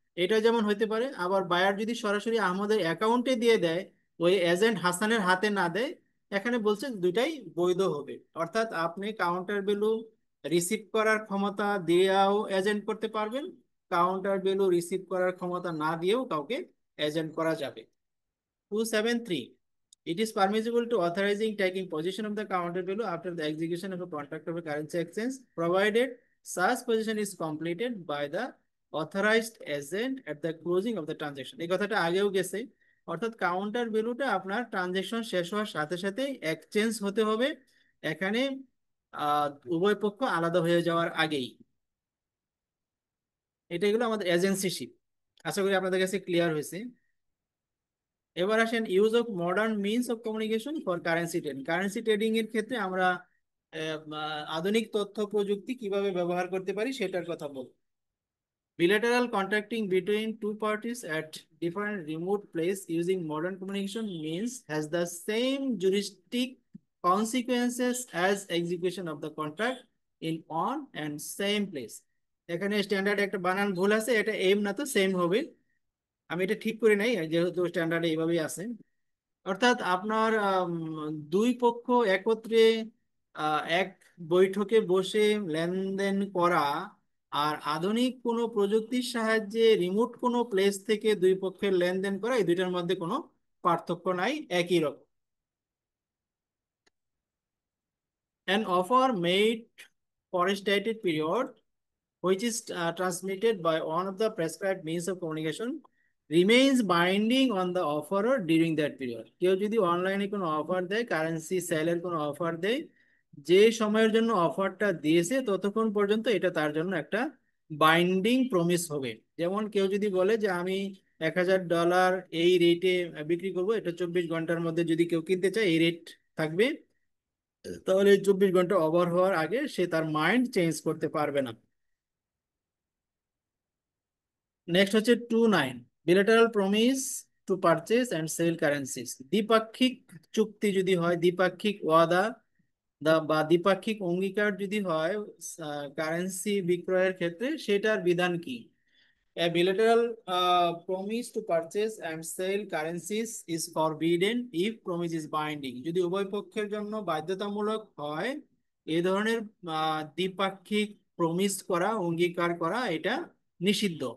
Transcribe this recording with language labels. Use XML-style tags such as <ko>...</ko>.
<bn>এটা যেমন হইতে পারে, আবার বায়ার যদি সরাসরি আহমদের অ্যাকাউন্টে দিয়ে দেয়, ওই এজেন্ট হাসানের হাতে না দেয়, এখানে বলছে দুইটাই বৈধ হবে। অর্থাৎ আপনি কাউন্টার ভ্যালু রিসিভ করার ক্ষমতা দিয়েও এজেন্ট করতে পারবেন, কাউন্টার ভ্যালু রিসিভ করার ক্ষমতা না দিয়েও কাউকে এজেন্ট করা যাবে।</bn> <en>273, it is permissible to authorizing taking possession of the counter value after the execution of a contract of a currency exchange, provided such position is completed by the authorized agent at the closing of the transaction।</en> <bn>এই কথাটা আগেও গেছে, অর্থাৎ counter ভ্যালুটা আপনার transaction শেষ হওয়ার সাথে সাথে এক্সচেঞ্জ হতে হবে, এখানে উভয় পক্ষ আলাদা হয়ে যাওয়ার আগেই। এটা এগুলো আমাদের এজেন্সিশিপ। আশা করি আপনাদের কাছে ক্লিয়ার হয়েছে। এবার আসেন</bn> <en>Use of modern means of communication for currency trading.</en> <bn>Currency trading এর ক্ষেত্রে আমরা আধুনিক তথ্য প্রযুক্তি কিভাবে ব্যবহার করতে পারি সেটার কথা বলবো।</bn> <en>Bilateral contracting between two parties at different remote place using modern communication means has the same juristic consequences as execution of the contract in on and same place।</en> <bn>এখানে স্ট্যান্ডার্ড একটা বানান ভুল আছে, এটা এম না তো সেম হবে, আমি এটা ঠিক করে নাই যেহেতু স্ট্যান্ডার্ডে এইভাবেই আছে। অর্থাৎ আপনার দুই পক্ষ একত্রে এক বৈঠকে বসে লেনদেন করা আর আধুনিক কোনো প্রযুক্তির সাহায্যে রিমোট কোনো প্লেস থেকে দুই পক্ষের লেনদেন করা, এই দুইটার মধ্যে কোনো পার্থক্য নাই, একই রকম।</bn> <en>An offer made for a stated period which is transmitted by one of the prescribed means of communication remains binding on the offerer during that period।</en> <bn>কেউ যদি অনলাইনে কোনো অফার দেয়, কারেন্সি সেলের কোনো অফার দেয়, যে সময়ের জন্য অফারটা দিয়েছে ততক্ষণ পর্যন্ত এটা তার জন্য একটা বাইন্ডিং প্রমিস হবে। যেমন কেউ যদি বলে যে আমি $1000 এই রেটে বিক্রি করবো, এটা 24 ঘন্টার মধ্যে যদি কেউ কিনতে চায় এই রেট থাকবে, তাহলে 24 ঘন্টা ওভার হওয়ার আগে সে তার মাইন্ড চেঞ্জ করতে পারবে না। নেক্সট হচ্ছে</bn> <en>29, bilateral promise to purchase and sell currencies.</en> <bn>দ্বিপাক্ষিক চুক্তি যদি হয়, দ্বিপাক্ষিক ওয়াদা বা দ্বিপাক্ষিক অঙ্গীকার যদি হয় কারেন্সি বিক্রয়ের ক্ষেত্রে, সেটার বিধান কি?</bn> <en>A bilateral promise to purchase and sell currencies is forbidden if promise is binding।</en> <bn>যদি উভয় পক্ষের জন্য বাধ্যতামূলক হয় এই ধরনের দ্বিপাক্ষিক প্রমিস করা, অঙ্গীকার করা, এটা নিষিদ্ধ।</bn>